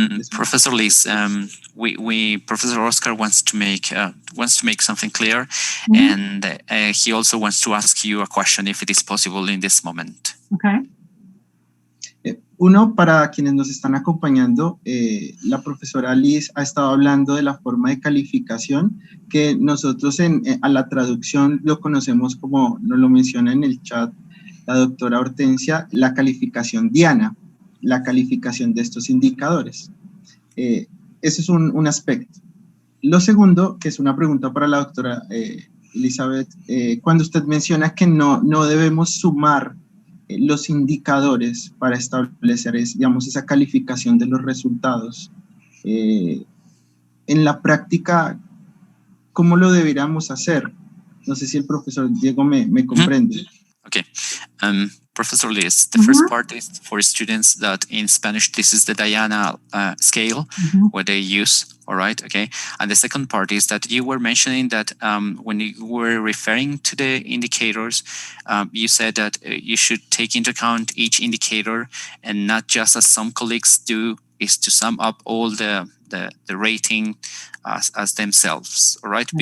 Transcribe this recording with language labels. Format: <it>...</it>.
<en>Professor Liz, Professor Oscar wants to make something clear, and he also wants to ask you a question if it is possible in this moment. Okay.</en> <es>Uno, para quienes nos están acompañando, la profesora Liz ha estado hablando de la forma de calificación que nosotros a la traducción lo conocemos como, nos lo menciona en el chat la doctora Hortensia, la calificación Diana, la calificación de estos indicadores. Ese es un aspecto. Lo segundo, que es una pregunta para la doctora Elizabeth, cuando usted menciona que no debemos sumar los indicadores para establecer, digamos, esa calificación de los resultados, en la práctica, ¿cómo lo deberíamos hacer? No sé si el profesor Diego me comprende.</es> <en>Okay. Professor Liz, the first part is for students that in Spanish, this is the Diana scale where they use, all right, okay? And the second part is that you were mentioning that when you were referring to the indicators, you said that you should take into account each indicator and not just as some colleagues do, is to sum up all the rating as themselves, all right?</en>